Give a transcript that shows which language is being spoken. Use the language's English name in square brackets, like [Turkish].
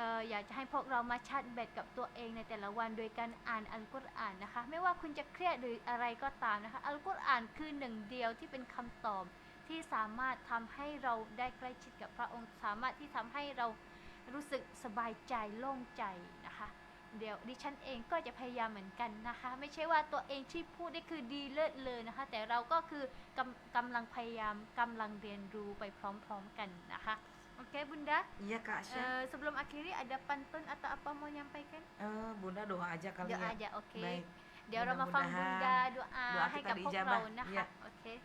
[Thai] อยากจะให้พวกเรามาชาร์จแบตกับตัวเองในแต่ละวันโดยการอ่านอัลกุรอานนะคะไม่ว่าคุณจะเครียดหรืออะไรก็ตามนะคะอัลกุรอานคือหนึ่งเดียวที่เป็นคำตอบที่สามารถทำให้เราได้ใกล้ชิดกับพระองค์สามารถที่ทำให้เรารู้สึกสบายใจโล่งใจนะคะเดี๋ยวดิฉันเองก็จะพยายามเหมือนกันนะคะไม่ใช่ว่าตัวเองที่พูดได้คือดีเลิศเลยนะคะแต่เราก็คือกำลังพยายามกำลังเรียนรู้ไปพร้อมๆกันนะคะOke Bunda. [Indonesian] Iya Kak Aisyah. Sebelum akhiri ada pantun atau apa mau nyampaikan? Bunda doa aja kali ya. Doa aja, oke. Baik. [Thai] เดี๋ยวเรามาฟังบุญดาดุอาให้กับพวกเรานะคะโอเค